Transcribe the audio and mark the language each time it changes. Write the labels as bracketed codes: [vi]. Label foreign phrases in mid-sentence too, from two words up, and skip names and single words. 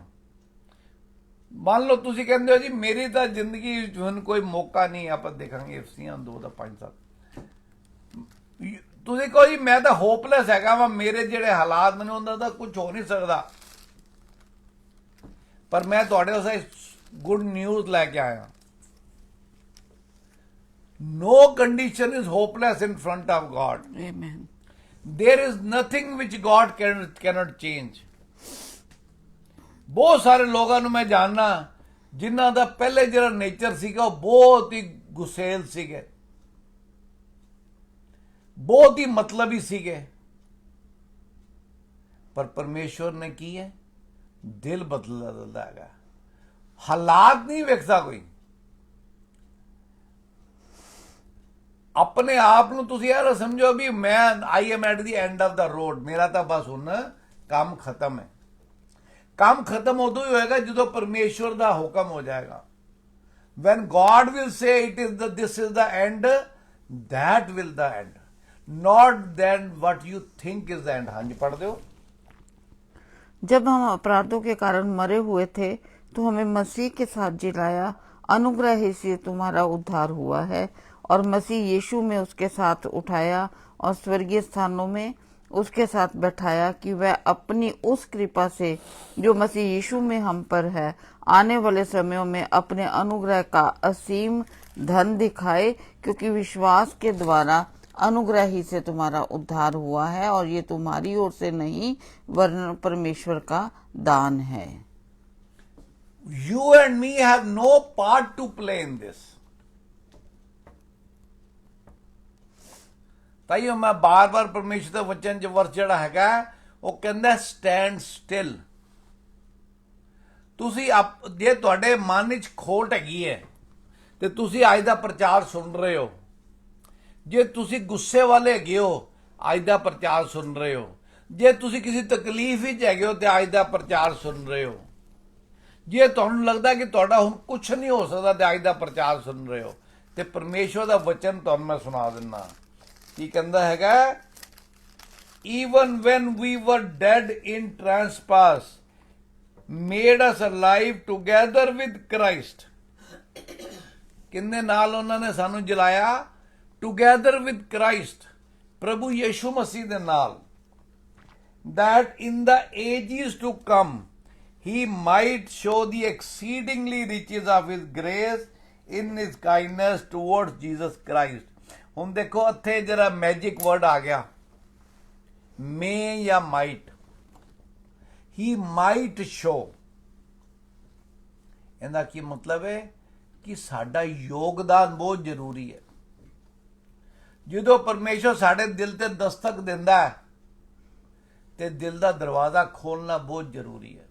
[pa] ਮੰਨ ਲਓ ਤੁਸੀਂ ਕਹਿੰਦੇ ਹੋ ਜੀ ਮੇਰੀ ਤਾਂ ਜ਼ਿੰਦਗੀ ਵਿੱਚ ਹੁਣ ਕੋਈ ਮੌਕਾ ਨਹੀਂ, ਆਪਾਂ ਦੇਖਾਂਗੇ FC 2 ਦਾ 5 ਤੁਸੀਂ ਕਹੋ ਜੀ ਮੈਂ ਤਾਂ ਹੋਪਲੈਸ ਹੈਗਾ ਵਾ, ਮੇਰੇ ਜਿਹੜੇ ਹਾਲਾਤ ਮੈਨੂੰ ਉਹਨਾਂ ਦਾ ਕੁਝ ਹੋ ਨਹੀਂ ਸਕਦਾ। ਪਰ ਮੈਂ ਤੁਹਾਡੇ ਵਾਸਤੇ [en] good news [pa] ਲੈ ਕੇ ਆਇਆ। [en] No condition is hopeless in front of God. Amen. There is nothing which God cannot change. [pa] ਬਹੁਤ ਸਾਰੇ ਲੋਕਾਂ ਨੂੰ ਮੈਂ ਜਾਣਦਾ ਜਿਨ੍ਹਾਂ ਦਾ ਪਹਿਲੇ ਜਿਹੜਾ ਨੇਚਰ ਸੀਗਾ ਉਹ ਬਹੁਤ ਹੀ ਗੁਸੈਲ ਸੀਗੇ, ਬਹੁਤ ਹੀ ਮਤਲਬੀ ਸੀਗੇ। ਪਰ ਪਰਮੇਸ਼ਵਰ ਨੇ ਕੀ ਹੈ, ਦਿਲ ਬਦਲ ਦਿੰਦਾ ਹੈਗਾ, ਹਾਲਾਤ ਨਹੀਂ ਵੇਖਦਾ ਕੋਈ। ਆਪਣੇ ਆਪ ਨੂੰ ਤੁਸੀਂ ਯਾਰ ਸਮਝੋ ਵੀ ਮੈਂ [en] I am at the end of the road, [pa] ਮੇਰਾ ਤਾਂ ਬਸ ਹੁਣ ਕੰਮ ਖਤਮ ਹੈ। ਕੰਮ ਖਤਮ ਉਦੋਂ ਹੀ ਹੋਏਗਾ ਜਦੋਂ ਪਰਮੇਸ਼ਵਰ ਦਾ ਹੁਕਮ ਹੋ ਜਾਏਗਾ। [en] when God will say it is this is the end, that will the end, not then what you think is the end। [hi] हाँ जी पढ़ दो। जब हम अपराधों के कारण मरे हुए थे तो हमें मसीह के साथ जिलाया, अनुग्रह ही से तुम्हारा उद्धार हुआ है, और मसीह यीशु में उसके साथ उठाया और स्वर्गीय स्थानों में उसके साथ बैठाया, कि वह अपनी उस कृपा से जो मसीह यीशु में हम पर है आने वाले समयों में अपने अनुग्रह का असीम धन दिखाए, क्योंकि विश्वास के द्वारा अनुग्रह ही से तुम्हारा उद्धार हुआ है, और ये तुम्हारी ओर से नहीं वरन परमेश्वर का दान है। [en] You and me have no part to play in this। [pa] ਤਾਈਓ ਮੈਂ ਬਾਰ-ਬਾਰ ਪਰਮੇਸ਼ਰ ਦਾ ਵਚਨ ਚ ਵਰਸ ਜਿਹੜਾ ਹੈਗਾ ਉਹ ਕਹਿੰਦਾ [en] stand still. [pa] ਤੁਸੀਂ ਜੇ ਤੁਹਾਡੇ ਮਨ ਵਿੱਚ ਖੋਟ ਹੈਗੀ ਹੈ ਤੇ ਤੁਸੀਂ ਅੱਜ ਦਾ ਪ੍ਰਚਾਰ ਸੁਣ ਰਹੇ ਹੋ, ਜੇ ਤੁਸੀਂ ਗੁੱਸੇ ਵਾਲੇ ਹੈਗੇ ਹੋ ਅੱਜ ਦਾ ਪ੍ਰਚਾਰ ਸੁਣ ਰਹੇ ਹੋ, ਜੇ ਤੁਸੀਂ ਕਿਸੇ ਤਕਲੀਫ ਵਿੱਚ ਹੈਗੇ ਹੋ ਤੇ ਅੱਜ ਦਾ ਪ੍ਰਚਾਰ ਸੁਣ ਰਹੇ ਹੋ, ਜੇ ਤੁਹਾਨੂੰ ਲੱਗਦਾ ਕਿ ਤੁਹਾਡਾ ਹੁਣ ਕੁਝ ਨਹੀਂ ਹੋ ਸਕਦਾ ਤੇ ਅੱਜ ਦਾ ਪ੍ਰਚਾਰ ਸੁਣ ਰਹੇ ਹੋ, ਤੇ ਪਰਮੇਸ਼ਰ ਦਾ ਵਚਨ ਤੁਹਾਨੂੰ ਮੈਂ ਸੁਣਾ ਦਿੰਦਾ। ਕੀ ਕਹਿੰਦਾ ਹੈਗਾ, [en] even when we were dead in trespass made us alive together with Christ। [pa] ਕਿੰਨੇ ਨਾਲ ਉਹਨਾਂ ਨੇ ਸਾਨੂੰ ਜਲਾਇਆ, [en] together with Christ, [pa] ਪ੍ਰਭੂ ਯੀਸ਼ੂ ਮਸੀਹ ਦੇ ਨਾਲ, [en] that in the ages to come he might show the exceedingly riches of his grace in his kindness towards Jesus Christ। [pa] ਹੁਣ ਦੇਖੋ ਇੱਥੇ ਜਿਹੜਾ [en] magic word [pa] ਆ ਗਿਆ, ਮੇ ਜਾਂ ਮਾਈਟ, [en] he might show. [pa] ਇਹਦਾ ਕੀ ਮਤਲਬ ਹੈ ਕਿ ਸਾਡਾ ਯੋਗਦਾਨ ਬਹੁਤ ਜ਼ਰੂਰੀ ਹੈ। ਜਦੋਂ ਪਰਮੇਸ਼ਰ ਸਾਡੇ ਦਿਲ ਤੇ ਦਸਤਕ ਦਿੰਦਾ ਹੈ ਤੇ ਦਿਲ ਦਾ ਦਰਵਾਜ਼ਾ ਖੋਲਣਾ ਬਹੁਤ ਜ਼ਰੂਰੀ ਹੈ।